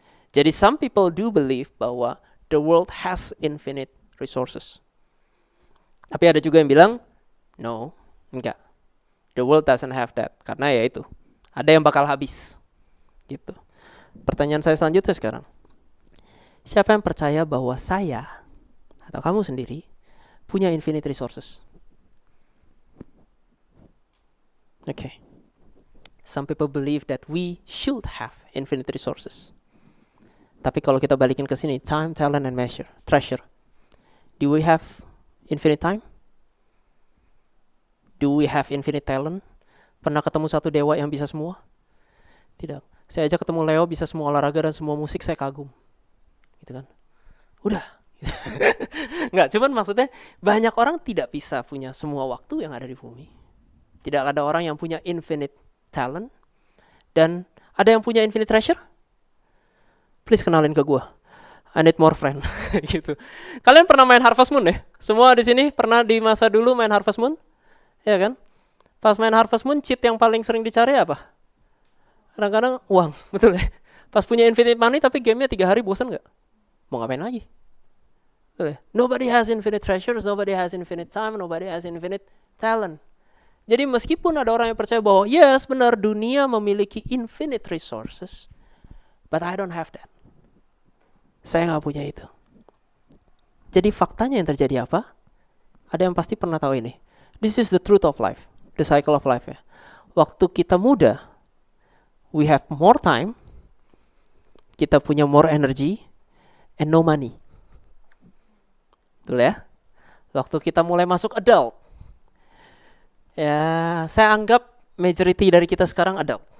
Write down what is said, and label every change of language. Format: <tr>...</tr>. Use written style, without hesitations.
<en>Jadi some people do believe bahwa the world has infinite resources.</en> <id>Tapi ada juga yang bilang, no, enggak.</id> <en>The world doesn't have that.</en> <id>Karena ya itu, ada yang bakal habis. Gitu. Pertanyaan saya selanjutnya sekarang. Siapa yang percaya bahwa saya, atau kamu sendiri, punya infinite resources?</id> <en>Okay. Some people believe that we should have infinite resources.</en> <id>Tapi kalau kita balikin ke sini,</id> <en>time, talent, and treasure. Do we have infinite time? Do we have infinite talent?</en> <id>Pernah ketemu satu dewa yang bisa semua? Tidak. Saya aja ketemu Leo bisa semua olahraga dan semua musik, saya kagum. Gitu kan? Udah. Enggak, cuman maksudnya banyak orang tidak bisa punya semua waktu yang ada di bumi. Tidak ada orang yang punya infinite talent. Dan ada yang punya infinite treasure? Please kenalin ke gue.</id> <en>I need more friend.</en> <id>Gitu. Kalian pernah main Harvest Moon ya? Semua di sini pernah di masa dulu main Harvest Moon? Ya kan? Pas main Harvest Moon, cheat yang paling sering dicari apa? Kadang-kadang uang, betul ya? Pas punya infinite money tapi gamenya 3 hari bosan gak? Mau ngapain lagi? Betul ya?</id> <en>Nobody has infinite treasures, nobody has infinite time, nobody has infinite talent.</en> <id>Jadi meskipun ada orang yang percaya bahwa yes benar dunia memiliki infinite resources,</id> <en>but I don't have that.</en> <id>Saya gak punya itu. Jadi faktanya yang terjadi apa? Ada yang pasti pernah tahu ini.</id> <en>This is the truth of life, the cycle of life ya.</en> <id>Waktu kita muda,</id> <en>we have more time,</en> <id>kita punya</id> <en>more energy, and no money.</en> <id>Betul ya? Waktu kita mulai masuk adult, ya saya anggap majority dari kita sekarang adult.</id>